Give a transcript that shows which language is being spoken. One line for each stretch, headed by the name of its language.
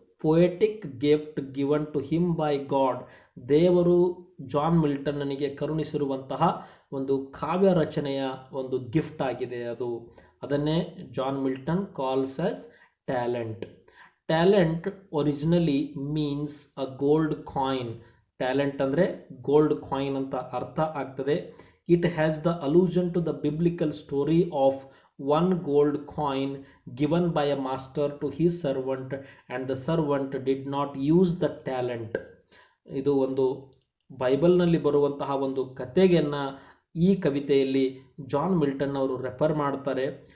English: Poetic gift given to him by God.
Kannada: ದೇವರು John ಮಿಲ್ಟನ್ನನಿಗೆ ಕರುಣಿಸಿರುವಂತಹ ಒಂದು ಕಾವ್ಯ ರಚನೆಯ ಒಂದು ಗಿಫ್ಟ್ ಆಗಿದೆ ಅದು. ಅದನ್ನೇ
English: John Milton calls as talent. Talent originally means a gold coin.
Kannada: Talent ಅಂದರೆ ಗೋಲ್ಡ್ ಕಾಯಿನ್ ಅಂತ ಅರ್ಥ ಆಗ್ತದೆ.
English: It has the allusion to the biblical story of one gold coin given by a master to his servant and the servant did not use the talent.
Kannada: ಇದು ಒಂದು ಬೈಬಲ್ನಲ್ಲಿ ಬರುವಂತಹ ಒಂದು ಕಥೆಯನ್ನು ಈ ಕವಿತೆಯಲ್ಲಿ ಜಾನ್ ಮಿಲ್ಟನ್ ಅವರು ರೆಫರ್ ಮಾಡ್ತಾರೆ.